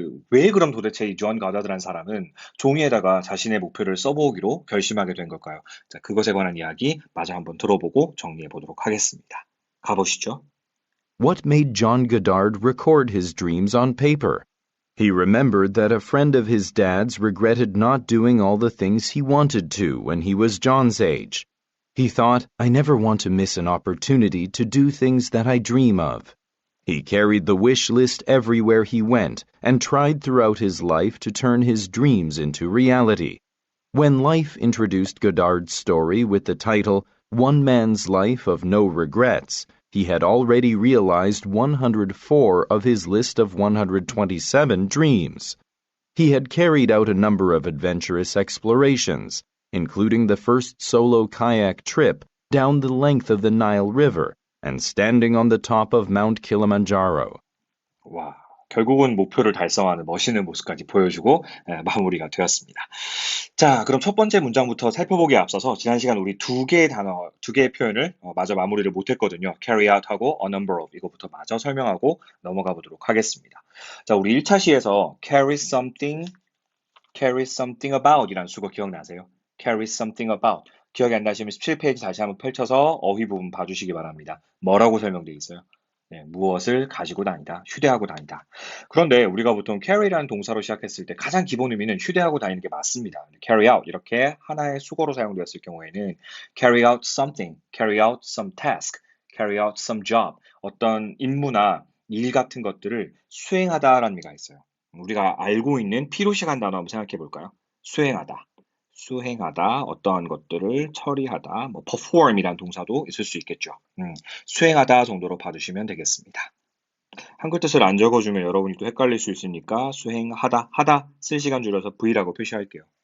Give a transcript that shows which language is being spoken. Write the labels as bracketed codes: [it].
[ko] 왜 그럼 도대체 이 존 가다드라는 사람은 종이에다가 자신의 목표를 써보기로 결심하게 된 걸까요? 자, 그것에 관한 이야기 마저 한번 들어보고 정리해 보도록 하겠습니다. 가보시죠. [en] What made John Goddard record his dreams on paper? He remembered that a friend of his dad's regretted not doing all the things he wanted to when he was John's age. He thought, "I never want to miss an opportunity to do things that I dream of." He carried the wish list everywhere he went and tried throughout his life to turn his dreams into reality. When Life introduced Goddard's story with the title One Man's Life of No Regrets, he had already realized 104 of his list of 127 dreams. He had carried out a number of adventurous explorations, including the first solo kayak trip down the length of the Nile River and standing on the top of Mount Kilimanjaro. [ko] 와, 결국은 목표를 달성하는 멋있는 모습까지 보여주고 마무리가 되었습니다. 자, 그럼 첫 번째 문장부터 살펴보기에 앞서서 지난 시간 우리 두 개의 단어, 두 개의 표현을 마저 마무리를 못했거든요. carry out하고 a number of 이거부터 마저 설명하고 넘어가 보도록 하겠습니다. 자, 우리 1차 시에서 carry something about 이란 수거 기억나세요? [en] carry something about. [ko] 기억이 안 나시면 17페이지 다시 한번 펼쳐서 어휘 부분 봐주시기 바랍니다. 뭐라고 설명되어 있어요? 네, 무엇을 가지고 다니다, 휴대하고 다니다. 그런데 우리가 보통 carry라는 동사로 시작했을 때 가장 기본 의미는 휴대하고 다니는 게 맞습니다. [en] carry out [ko] 이렇게 하나의 수거로 사용되었을 경우에는 [en] carry out something, carry out some task, carry out some job, [ko] 어떤 임무나 일 같은 것들을 수행하다라는 의미가 있어요. 우리가 알고 있는 필요시간 단어 한번 생각해 볼까요? 수행하다. 수행하다, 어떠한 것들을 처리하다, 뭐 perform이란 동사도 있을 수 있겠죠. 수행하다 정도로 봐주시면 되겠습니다. 한글 뜻을 안 적어주면 여러분이 또 헷갈릴 수 있으니까 수행하다, 하다 쓸 시간 줄여서 V라고 표시할게요.